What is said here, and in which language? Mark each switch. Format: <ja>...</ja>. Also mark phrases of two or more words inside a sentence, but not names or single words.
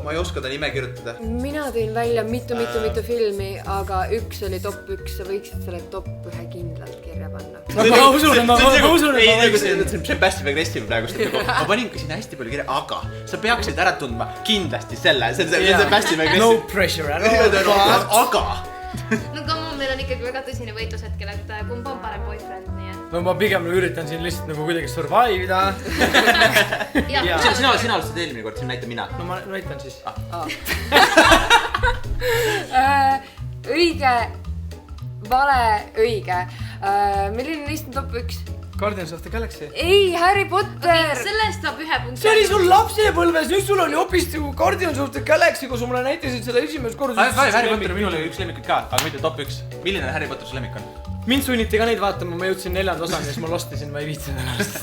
<et>Ma ei oska ta nime kirjutada. Mina tõin välja mitu filmi, aga üks oli top 1. Sa võiksid selle top 1 kindlalt kirja panna. Ma usun, et ma võiksin. See on</et> <en>passive aggressive</en> <et>praegust. Ma panin ka sinna hästi palju kirja, aga sa peaksid ära tundma kindlasti selle. See on</et> <en>passive aggressive. No pressure.</en> <et>Aga. No</et> <en>come on,</en> <et>meil on ikkagi väga tõsine võitlus hetkel, et kumb on parem boyfriend, nii et... No ma pigem üritan siin lihtsalt nagu kuidagi survive'ida. Sina alustasid eelmine kord, siin näita mina. No ma näitan siis. Õige, vale, õige. Milline neist on top 1? Guardians of the Galaxy. Ei, Harry Potter. Sellest saab 1 punkt. See oli sul lapsepõlves, nüüd sul oli hoopis Guardians of the Galaxy, kus sa mulle näitasid seda esimest korda. Harry Potter on minul üks lemmikuid ka, aga mitte top 1. Milline on Harry Potter su lemmik on? Mind sunniti ka neid vaatama, ma jõudsin 4. osani ja siis ma lostisin, ma ei viitsinud ennast.</et>